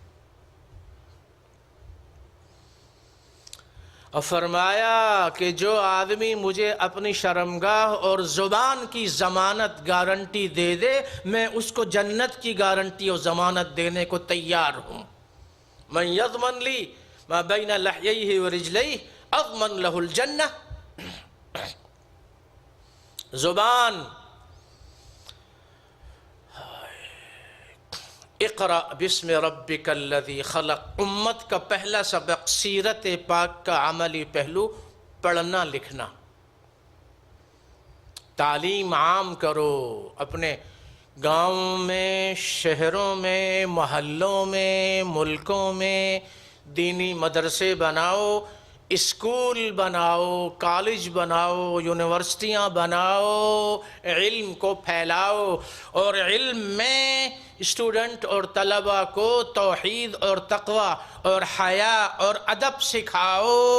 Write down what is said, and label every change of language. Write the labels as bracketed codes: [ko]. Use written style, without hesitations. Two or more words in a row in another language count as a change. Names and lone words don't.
[ur] اور فرمایا کہ جو آدمی مجھے اپنی شرمگاہ اور زبان کی ضمانت گارنٹی دے دے، میں اس کو جنت کی گارنٹی اور ضمانت دینے کو تیار ہوں۔ [ar] من یضمن لی ما بین لحییہ ورجلیہ اضمن لہ الجنہ۔ زبان، اقرأ بسم ربک الذی خلق، [ur] امت کا پہلا سبق سیرت پاک کا عملی پہلو پڑھنا لکھنا۔ تعلیم عام کرو، اپنے گاؤں میں، شہروں میں، محلوں میں، ملکوں میں دینی مدرسے بناؤ، اسکول بناؤ، کالج بناؤ، یونیورسٹیاں بناؤ، علم کو پھیلاؤ، اور علم میں اسٹوڈنٹ اور طلباء کو توحید اور تقوی اور حیا اور ادب سکھاؤ۔